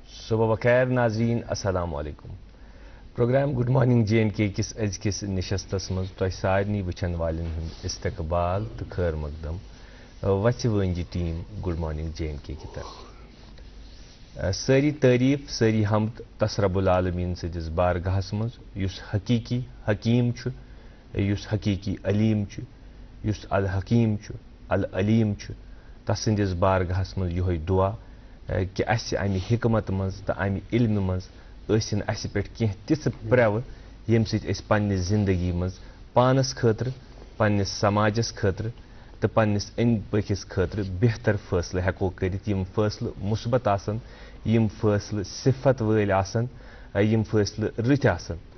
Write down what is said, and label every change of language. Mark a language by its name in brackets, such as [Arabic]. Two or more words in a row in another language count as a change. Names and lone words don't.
[Kashmiri] صبح بخیر ناظرین السلام علیکم پروگرام گڈ مارننگ جے اینڈ کے کس أزکِس نشستس مز تۄہہِ سارنٕے وٕچھن والٮ۪ن ہُنٛد استقبال تہٕ خیر مقدم وَژھِ وٲنجہِ ٹیٖم گڈ مارننگ جے اینڈ کے [Urdu] کی طرف [Kashmiri] سٲری تعریٖف سٲری حمد تس [Arabic] رب العالمیٖن [Kashmiri] سٕنٛدِس بارگاہس منٛز یُس حقیٖقی حکیٖم چھُ یُس حقیٖقی علیم چھُ یُس الحکیٖم چھُ العلیٖم چھُ تس سٕنٛدِس بارگاہس منٛز یِہوے دُعا کہ اَسہِ امہِ حکمت منٛز تہٕ امہِ علمہِ منٛز ٲسِن اَسہِ پٮ۪ٹھ کینٛہہ تِژھ پرٛٮ۪وٕ ییٚمہِ سۭتۍ أسۍ پننہِ زندگی منٛز پانس خٲطرٕ پننِس سماجس خٲطرٕ تہٕ پننِس أنٛدۍ پٔکِس خٲطرٕ بہتر فٲصلہٕ ہٮ۪کو کٔرِتھ یِم فٲصلہٕ مثبت آسن یِم فٲصلہٕ صفت وٲلۍ آسن یِم فٲصلہٕ رٕتۍ آسن